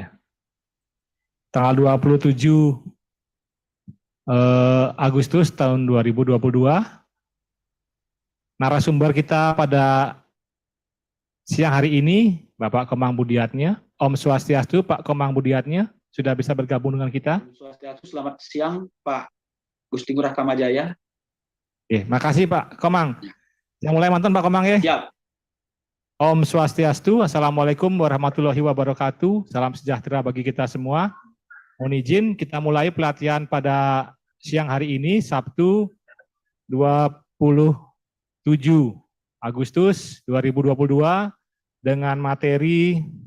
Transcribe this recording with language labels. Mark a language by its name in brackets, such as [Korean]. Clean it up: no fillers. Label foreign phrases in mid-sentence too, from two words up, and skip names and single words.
[Indonesian] Tanggal 27 Agustus tahun 2022. Narasumber kita pada siang hari ini, Bapak Komang Budiatnya, [Sanskrit] Om Swastiastu, [Indonesian] Pak Komang Budiatnya, sudah bisa bergabung dengan kita. Swastiastu, selamat siang Pak Gusti Ngurah Kamajaya. Makasih Pak Komang. Yang mulai mantan Pak Komang ya. Siap. [Sanskrit] Om Swastiastu, [Arabic] السلام عليكم ورحمة الله وبركاته. [Indonesian] Salam sejahtera bagi kita semua. Mohon izin kita mulai pelatihan pada siang hari ini, Sabtu 27 Agustus 2022 dengan materi